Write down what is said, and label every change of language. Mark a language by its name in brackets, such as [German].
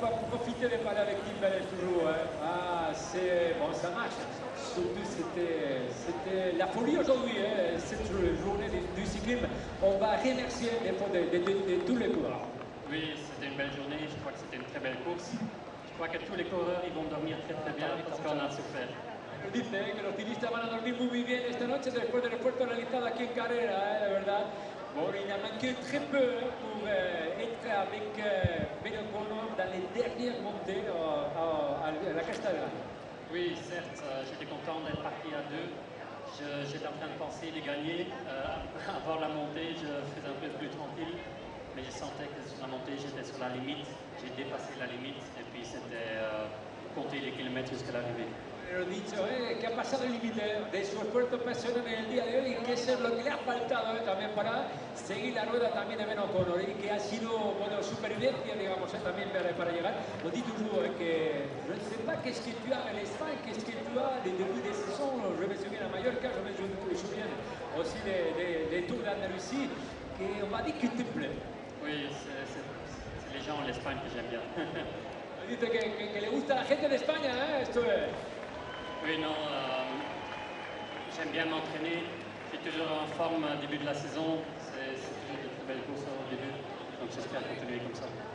[French] Profitez de parler avec Tim toujours. Ah, c'est bon, ça marche. Surtout, c'était la folie aujourd'hui, cette journée du cyclisme. On va remercier l'effort de tous les coureurs. Oui, c'était une belle journée. Je crois que c'était une très belle course. Je crois que tous les coureurs ils vont dormir très très bien parce qu'on a souffert. [Spanish] Dice que los ciclistas van a dormir muy bien esta noche después del esfuerzo realizado aquí en carrera, la verdad. [French] Bon, il a manqué très peu pour être avec Beno Connor dans les dernières montées à la Costa. Oui, certes, j'étais content d'être parti à deux. J'étais en train de penser de gagner. Avant la montée, je faisais un peu plus tranquille. Mais je sentais que sur la montée, j'étais sur la limite. J'ai dépassé la limite. Et puis c'était compter les kilomètres jusqu'à l'arrivée. [Spanish] Pero dicho, que ha pasado el límite de su esfuerzo personal en el día de hoy y que eso es lo que le ha faltado también para seguir la rueda también de Ben O'Connor y que ha sido, bueno, supervivencia, digamos, también para llegar. [French] Lo dit toujours, que je ne sais pas qu'est-ce que tu as en Espagne, qu'est-ce que tu as des débuts de saison. Je me souviens à Mallorca, je me souviens aussi des Tours d'Andalousie, que on m'a dit que te plaît. Oui, c'est les gens en Espagne que j'aime bien. [Spanish] Dice que le gusta a la gente de España, esto es. [French] Oui, non, j'aime bien m'entraîner. Je suis toujours en forme au début de la saison. C'est toujours de très belles courses au début. Donc j'espère continuer comme ça.